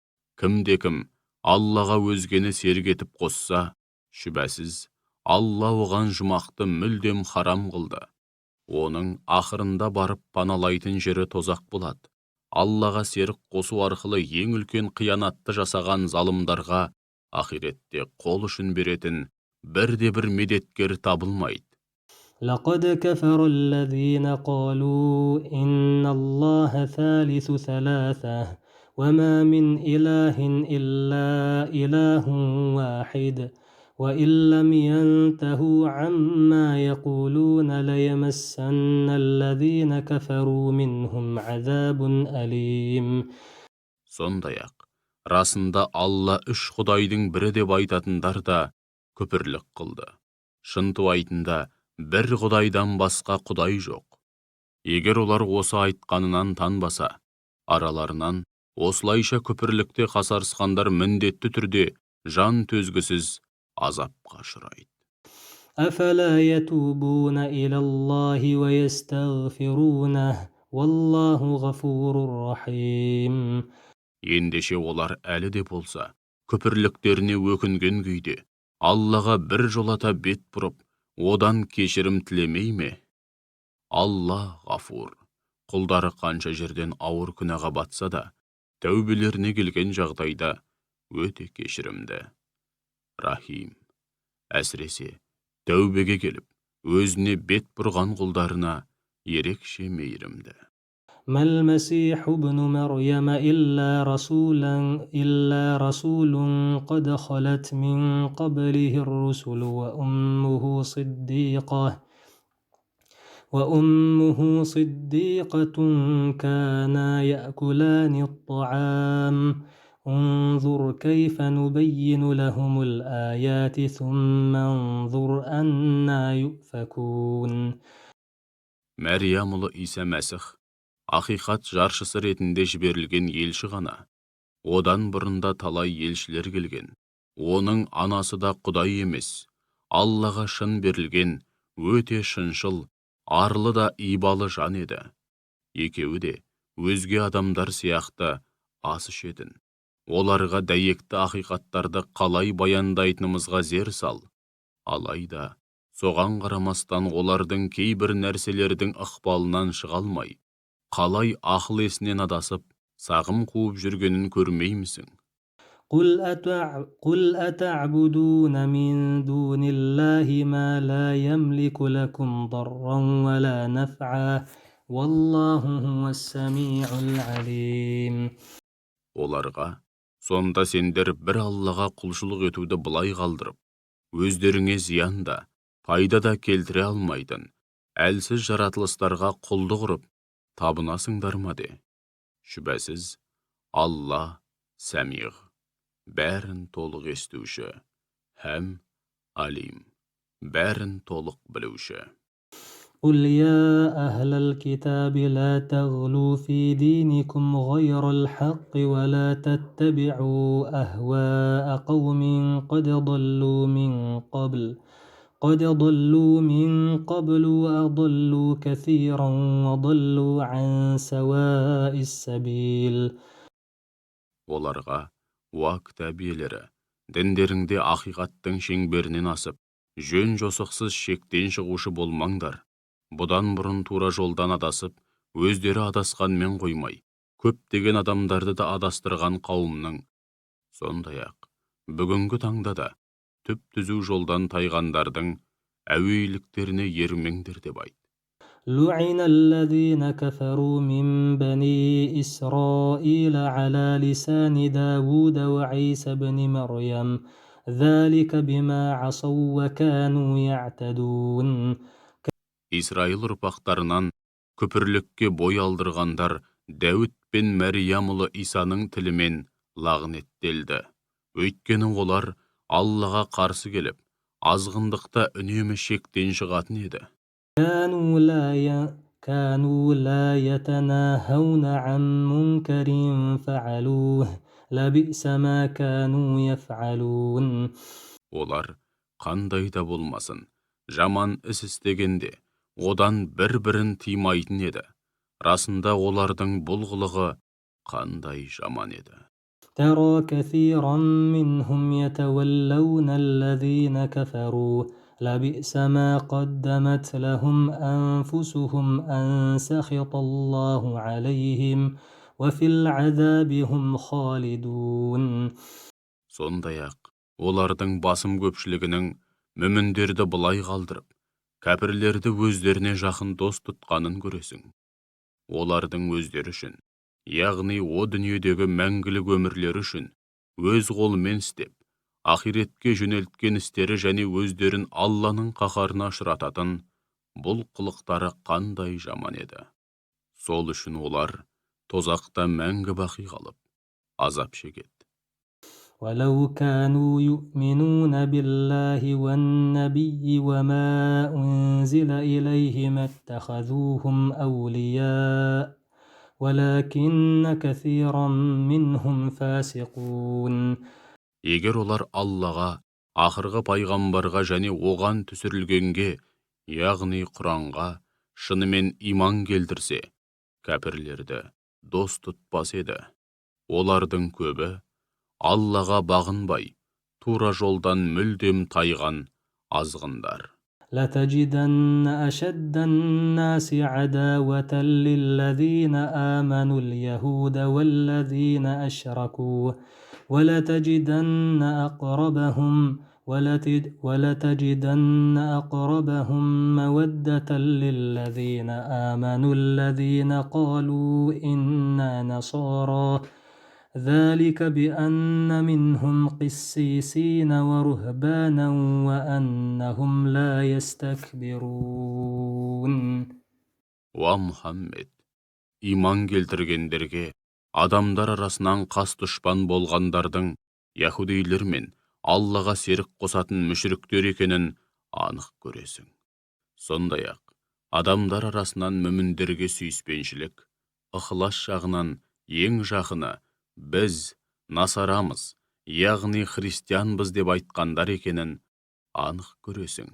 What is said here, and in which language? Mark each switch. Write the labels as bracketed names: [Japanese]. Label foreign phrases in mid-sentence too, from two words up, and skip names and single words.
[Kazakh] Кім Аллаға өзгені серік етіп қосса, шүбәсіз Алла оған жұмақты мүлдем харам қылды. Оның ақырында барып паналайтын жері тозақ болады. Аллаға серік қосу арқылы ең үлкен қиянатты жасаған залымдарға ақиретте қол ұшын беретін бірде-бір медеткер табылмайды. [Arabic] لقد كفر الذين قالوا إن الله ثالث ثلاثة وما من إله إلا إله واحد وإن لم ينتهوا عما يقولون ليمسن الذين كفروا منهم عذاب أليم. [Kazakh] Сондай-ақ, расында Алла үш құдайдың бірі деп айтатындар да күпірлік қылды. Шынтуайтында бір құдайдан басқа құдай жоқ. Егер олар осы айтқанынан танбаса, араларынан осылайша күпірлікте қасарысқандар міндетті түрде жан төзгісіз азапқа ұшырайды. [Arabic] أفلا يتوبون إلى الله ويستغفرونه والله غفور رحيم. [Kazakh] Ендеше олар әлі де болса, күпірліктеріне өкінген күйде, Аллаға бір жолата бет бұрып, одан кешірім тілемей ме? Алла ғафур, құлдары қанша жерден ауыр күнәға батса да, тәубелеріне келген жағдайда өте кешірімді. Рахим, әсіресе тәубеге келіп, өзіне бет бұрған құлдарына ерекше мейірімді. [Arabic] ما المسيح ابن مريم إلا رسول قد خلت من قبله الرسل وأمه صديقة كانا يأكلان الطعام انظر كيف نبين لهم الآيات ثم انظر أنا يؤفكون. [Kazakh] Мәриям ұлы Иса Мәсіх ақиқат жаршысы ретінде жіберілген елші ғана. Одан бұрында талай елшілер келген. Оның анасы да құдай емес, Аллаға шын берілген, өте шыншыл, арлы да ибалы жан еді. Екеуі де өзге адамдар сияқты ас ішетін. Оларға дәйекті ақиқаттарды қалай баяндайтынымызға зер сал. Алайда соған қарамастан олардың кейбір нәрселердің ықпалынан шыға алмай, қалай ақыл есінен адасып, сағым қуып жүргенін көрмеймісің? [Arabic] قل أتعبدون من دون الله ما لا يملك لكم ضرا ولا نفعا والله هو السميع العليم. [Kazakh] Оларға, сонда сендер бір Аллаға құлшылық етуді былай қалдырып, өздеріңе зиян да, пайда да келтіре алмайтын, әлсіз жаратылыстарға құлдық ұрып, табынасыңдар ма де? Шүбәсіз, Алла сәмиғ, бәрін толық естуші, һәм алим, бәрін толық білуші. [Arabic] قل يا أهل الكتاب لا تغلوا في دينكم غير الحق ولا تتبعوا أهواء قوم قد ضلوا من قبل وأضلوا كثيرا وضلوا عن سواء السبيل. [Kazakh] Оларға, уа кітап иелері, діндеріңде ақиқаттың шеңберінен асып, жөн жосықсыз шектен шығушы болмаңдар. Бұдан бұрын тура жолдан адасып, өздері адасқанмен қоймай, көптеген адамдарды да адастырған қауымның, сондай-ақ бүгінгі таңда да түп-түзу жолдан тайғандардың әуейліктеріне ермеңдер деп айт. [Arabic] لعن الذين كفروا من بني إسرائيل على لسان داود وعيسى بن مريم ذلك بما عصوا وكانوا يعتدون. [Kazakh] Исраил ұрпақтарынан күпірлікке бой алдырғандар Дәуіт пен Мәриямұлы Исаның тілімен лағнеттелді. Өйткені олар Аллаға қарсы келіп, азғындықта үнемі шектен шығатын еді. [Arabic] كانوا لا يتناهون عن منكر فعلوه لبئس ما كانوا يفعلون. [Kazakh] Олар қандай да болмасын, жаман іс істегенде, одан бір-бірін тыймайтын еді. Расында олардың бұл қылығы қандай жаман еді. [Arabic] ترى كثيرا منهم يتولون الذين كفروا لبئس ما قدمت لهم أنفسهم أن سخط الله عليهم وفي العذاب هم خالدون. [Kazakh] Сондай-ақ, олардың басым көпшілігінің мүміндерді былай қалдырып, кәпірлерді өздеріне жақын дос тұтқанын көресің. Олардың өздері үшін, яғни о дүниедегі мәңгілік өмірлері үшін, өз қолымен істеп, ақиретке жөнелткен істері және өздерін Алланың қаһарына ұшырататын бұл қылықтары қандай жаман еді. Сол үшін олар тозақта мәңгі бақи қалып, азап шегеді. [Arabic] ولو كانوا يؤمنون بالله والنبي وما أنزل إليه ما اتخذوهم أولياء ولكن كثيرا منهم فاسقون. [Kazakh] Егер олар Аллаға, ақырғы пайғамбарға және оған түсірілгенге, яғни Құранға, шынымен иман келтірсе, кәпірлерді дос тұтпас еді. Олардың көбі Аллаға бағынбай, тура жолдан мүлдем тайған азғындар. [Arabic] لتجدن أشد الناس عداوة للذين آمنوا اليهود والذين أشركوا ولتجدن أقربهم مودة للذين آمنوا الذين قالوا إنا نصارى ذلك بأن منهم قسيسين ورهبانا وأنهم لا يستكبرون. [Kazakh] Уа Мұхаммед, иман келтіргендерге, адамдар арасынан қас дұшпан болғандардың яһудейлер мен Аллаға серік қосатын мүшриктер екенін анық көресің. Сондай-ақ, адамдар арасынан мүміндерге сүйіспеншілік, ықылас жағынан ең жақыны біз насарамыз, яғни христианбыз деп айтқандар екенін анық көресің.